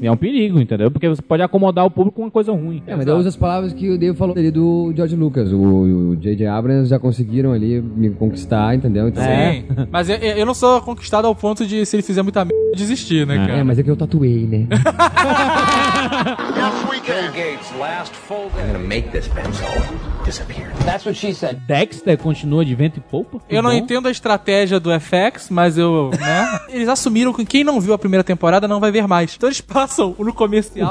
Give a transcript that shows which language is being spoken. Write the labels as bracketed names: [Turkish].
[Portuguese] É um perigo, entendeu? Porque você pode acomodar o público com uma coisa ruim. Mas eu uso as palavras que o Dave falou ali do George Lucas. O J.J. Abrams já conseguiram ali me conquistar, entendeu? Então, sim. Mas eu não sou conquistado ao ponto de, se ele fizer muita merda, desistir, né? É, mas é que eu tatuei, né? [English] Yes, we can. Bill Gates, last full day. I'm gonna make this pencil disappear. That's what she said. [Portuguese] Dexter continua de vento e poupa? Eu não entendo a estratégia do FX, mas eu... Né? Eles assumiram que quem não viu a primeira temporada não vai ver mais. Então eles passam no comercial...